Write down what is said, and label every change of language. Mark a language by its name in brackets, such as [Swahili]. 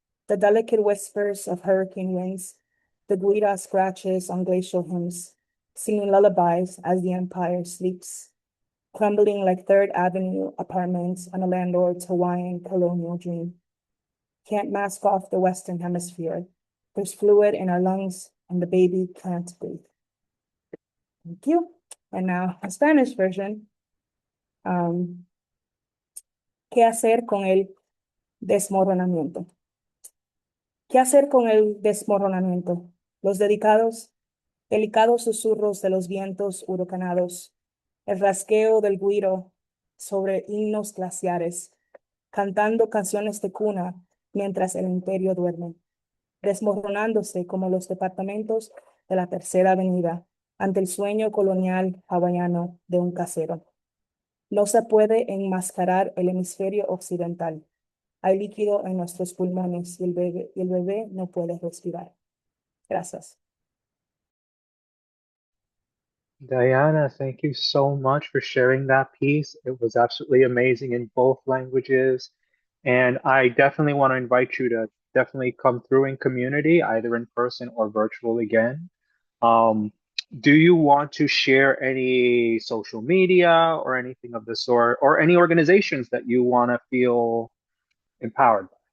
[English] The delicate whispers of hurricane winds, the guira scratches on glacial hymns, singing lullabies as the empire sleeps, crumbling like Third Avenue apartments on a landlord's Hawaiian colonial dream. Can't mask off the Western Hemisphere. There's fluid in our lungs, and the baby can't breathe. Thank you. And now a Spanish version. [Spanish] ¿Qué hacer con el desmoronamiento? ¿Qué hacer con el desmoronamiento? Los delicados susurros de los vientos huracanados, el rasgueo del güiro sobre himnos glaciares, cantando canciones de cuna mientras el imperio duerme, desmoronándose como los departamentos de la Tercera Avenida ante el sueño colonial hawaiano de un casero. No se puede enmascarar el hemisferio occidental. Hay líquido en nuestros pulmones y el bebé no puede respirar. Gracias. [English] Diana, thank you so much for sharing that piece. It was absolutely amazing in both languages. And I definitely want to invite you to definitely come through in community, either in person or virtual again. Um, do you want to share any social media or anything of the sort, or any organizations that you want to feel empowered by?